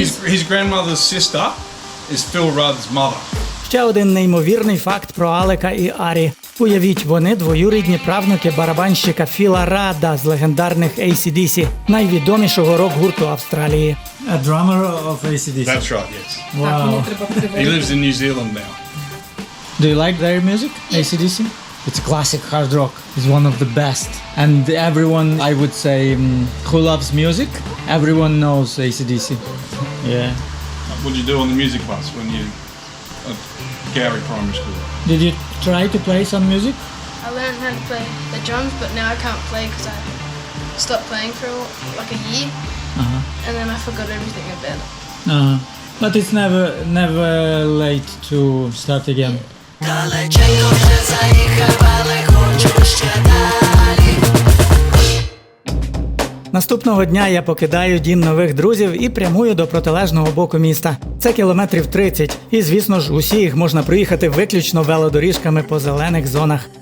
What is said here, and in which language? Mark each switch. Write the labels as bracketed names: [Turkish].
[English] His grandmother's sister is Phil Rudd's mother. [Ukrainian] Ще один неймовірний факт про Алека і Арі. Уявіть, вони двоюрідні правнуки барабанщика Філа Радда з легендарних AC/DC, найвідомішого рок-гурту Австралії. [English] A drummer of AC/DC. That's right, yes. Wow. He lives in New Zealand now. Do you like their music, AC/DC? It's classic hard rock. It's one of the best. And everyone, I would say, who loves music, everyone knows AC/DC. Yeah. What did you do on the music bus when you at Gowrie Primary School? Did you try to play some music? I learned how to play the drums, but now I can't play because I stopped playing for like a year, and then I forgot everything about it. But it's never late to start again. [Ukrainian] Далеченько вже заїхав, але хочу ще далі. Наступного дня я покидаю дім нових друзів і прямую до протилежного боку міста. Це кілометрів 30. І, звісно ж, усі їх можна проїхати виключно велодоріжками по зелених зонах.